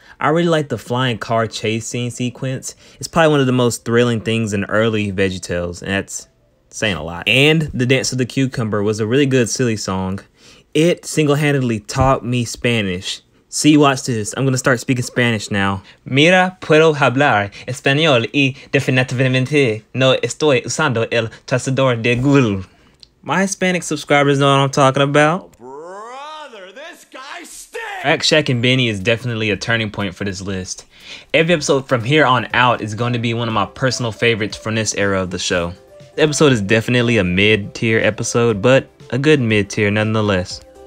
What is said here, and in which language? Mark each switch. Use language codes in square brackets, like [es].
[en] I really like the flying car chase scene sequence. It's probably one of the most thrilling things in early VeggieTales, and that's saying a lot. And the Dance of the Cucumber was a really good silly song. It single-handedly taught me Spanish. See, watch this. I'm gonna start speaking Spanish now. [es] Mira, puedo hablar español y definitivamente no estoy usando el traductor de Google. [en] My Hispanic subscribers know what I'm talking about. Brother, this guy stinks! Rack Shack and Benny is definitely a turning point for this list. Every episode from here on out is going to be one of my personal favorites from this era of the show. The episode is definitely a mid-tier episode, but a good mid-tier nonetheless.